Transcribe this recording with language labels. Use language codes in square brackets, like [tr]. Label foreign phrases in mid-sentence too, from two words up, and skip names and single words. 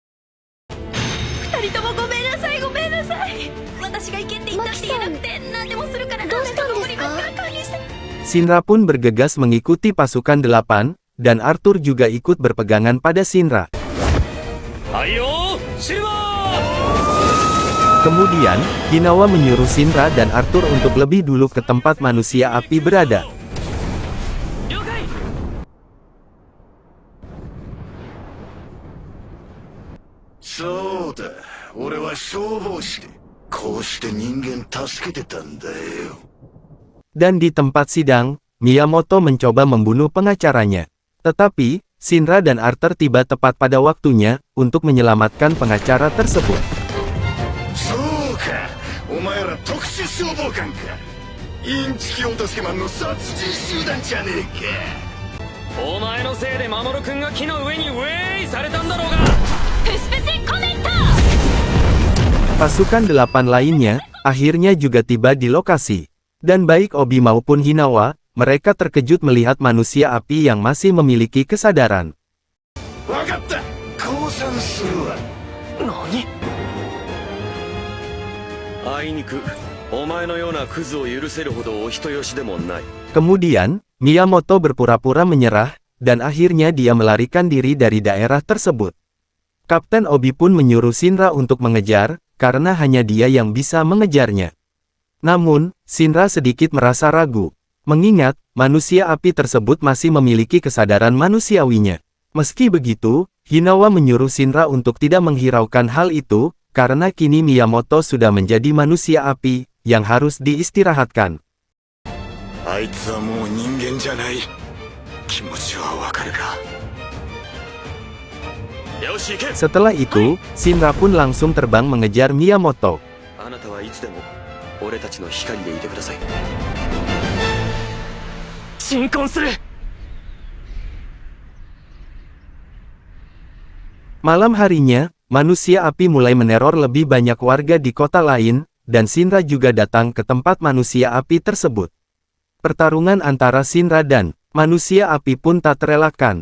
[id] Shinra pun bergegas mengikuti pasukan 8, dan Arthur juga ikut berpegangan pada Shinra. Ayo, Shinra! Kemudian, Hinawa menyuruh Shinra dan Arthur untuk lebih dulu ke tempat manusia api berada. [ja] 了解。そうだ、俺は消防士でこうして人間助けてたんだよ。 [id] Dan di tempat sidang, Miyamoto mencoba membunuh pengacaranya. Tetapi, Shinra dan Arthur tiba tepat pada waktunya untuk menyelamatkan pengacara tersebut. [ja] そうか、お前ら特殊消防官か。インチキ落としマンの殺人集団じゃねえか。お前のせいで守君が木の上にウェイされたんだろうが。 [id] Pasukan 8 lainnya, akhirnya juga tiba di lokasi. Dan baik Obi maupun Hinawa, mereka terkejut melihat manusia api yang masih memiliki kesadaran. [ja] わかった、降参するわ。何？あいにくお前のようなクズを許せるほどお人よしでもない。 [id] Kemudian, Miyamoto berpura-pura menyerah, dan akhirnya dia melarikan diri dari daerah tersebut. Kapten Obi pun menyuruh Shinra untuk mengejar, karena hanya dia yang bisa mengejarnya. Namun, Shinra sedikit merasa ragu, mengingat manusia api tersebut masih memiliki kesadaran manusiawinya. Meski begitu, Hinawa menyuruh Shinra untuk tidak menghiraukan hal itu, karena kini Miyamoto sudah menjadi manusia api, yang harus diistirahatkan. [ja] あいつはもう人間じゃない。気持ちはわかるか。よし行け。 [id] Setelah itu, Shinra pun langsung terbang mengejar Miyamoto. [ja] あなたはいつでも俺たちの光でいてください。進婚する。 [id] Malam harinya, manusia api mulai meneror lebih banyak warga di kota lain, dan Shinra juga datang ke tempat manusia api tersebut. Pertarungan antara Shinra dan manusia api pun tak terelakkan.